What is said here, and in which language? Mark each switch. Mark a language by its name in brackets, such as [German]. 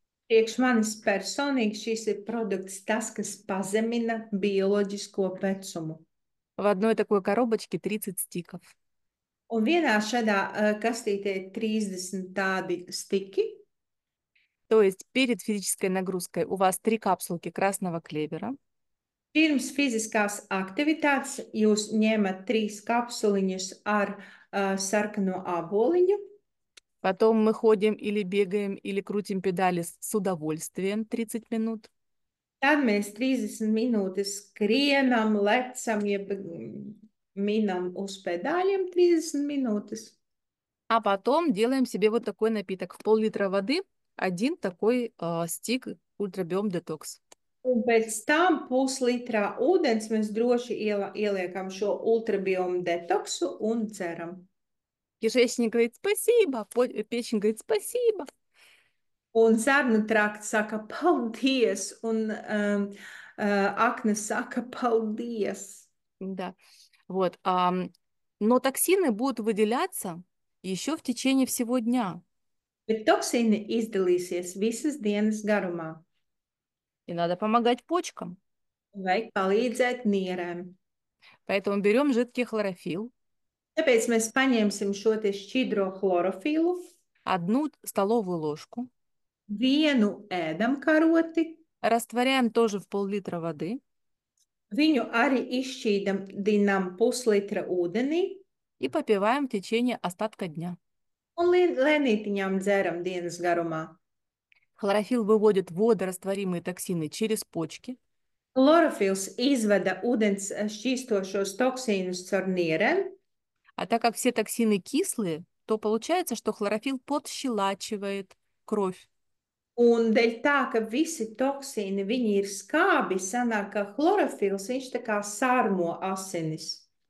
[Latvian] Priekš manis personīgi šis ir produkts, tas, kas pazemina bioloģisko vecumu. [Russian] В одной такой коробочке 30 стиков. [Latvian] Un vienā šādā kastītē ir 30 tādi stiki. [Russian] То есть перед физической нагрузкой у вас 3 капсулки красного клевера. [Latvian] Pirms fiziskās aktivitātes jūs ņemat 3 kapsuliņus ar sarkano āboliņu. [Russian] Потом мы ходим или бегаем, или крутим педали с удовольствием 30 минут. [Latvian] Tad mēs 30 minūtes skrienam, lecam, jeb minam uz pedāļiem 30 minūtes. [Russian] А потом делаем себе вот такой напиток. В пол-литра воды один такой стик ультрабиом детокс. [Latvian] Un pēc tam puslitrā ūdens mēs droši ieliekam šo ultrabiomu detoksu un dzeram. [Russian] Кишечник говорит спасибо, печень говорит спасибо. [Latvian] Un zarnu trakts saka paldies, un akna saka paldies. [Russian] Да, вот. Но токсины будут выделяться еще в течение всего дня. [Latvian] Bet toksīni izdalīsies visas dienas garumā. [Russian] И надо помогать почкам. [Latvian] Vajag palīdzēt nierēm. [Russian] Поэтому берем жидкий хлорофилл, [Latvian] Tāpēc mēs paņemsim šo te šķidro chlorofilu, [Russian] 1 столовую ложку, [Latvian] vienu ēdamkaroti, [Russian] растворяем тоже в пол-литра воды [Latvian] viņu arī izšķīdinām puslitra ūdenī [Russian] и попиваем в течение остатка дня. [Latvian] un lēnītiņām dzeram dienas garumā. [Russian] Хлорофилл выводит водорастворимые токсины через почки, [Latvian] Chlorofils izveda ūdens šķīstošos toksīnus caur nierēm, [Russian] а так как все токсины кислые, то получается, что хлорофилл подщелачивает кровь. [Latvian] un dēļ tā, ka visi toksīni, viņi ir skābi, sanāk, ka chlorofils, viņš tā kā sārmo asinis.